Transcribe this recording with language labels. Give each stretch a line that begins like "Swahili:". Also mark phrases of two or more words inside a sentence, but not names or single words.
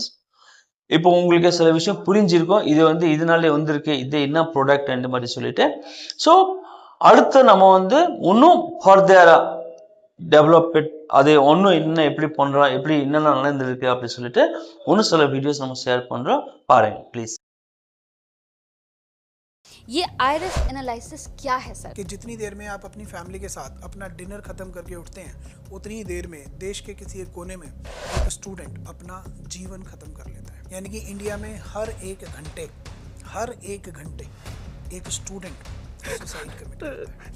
Tamil: இப்போ உங்களுக்கு சில விஷயம் புரிஞ்சிருக்கும். இது இதனாலே வந்திருக்கு, இது என்ன ப்ராடக்ட் அந்த மாதிரி சொல்லிட்டு. ஸோ அடுத்து நம்ம இன்னும் ஃபர்தரா டெவலப்மெண்ட் அது ஒன்றும் இன்னும் எப்படி பண்ணுறோம், எப்படி என்னென்ன நடந்திருக்கு அப்படின்னு சொல்லிட்டு இன்னும் சில வீடியோஸ் நம்ம ஷேர் பண்ணுறோம். பாருங்க ப்ளீஸ்.
Hindi: ये
English: iris analysis
Hindi: क्या है सर? कि जितनी देर में आप अपनी फैमिली के साथ अपना डिनर खत्म करके उठते हैं, उतनी ही देर में देश के किसी एक कोने में एक स्टूडेंट अपना जीवन खत्म कर लेता है। यानी कि इंडिया में हर एक घंटे एक स्टूडेंट
English: suicide commit
Hindi: करता है।